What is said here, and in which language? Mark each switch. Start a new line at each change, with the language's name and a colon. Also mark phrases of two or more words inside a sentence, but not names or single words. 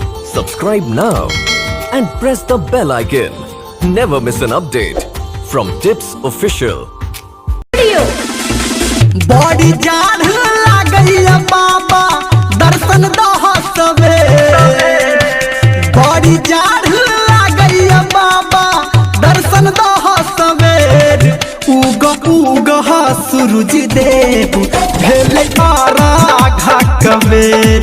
English: Subscribe now and press the bell icon. Never miss an update from Tips Official.
Bhojpuri: बड़ी जाड़ लागैया बाबा दर्शन दह सवेर। बड़ी जाड़ लागैया बाबा दर्शन दह सवेर। उग सूरज देव भेले आराघा कबेर।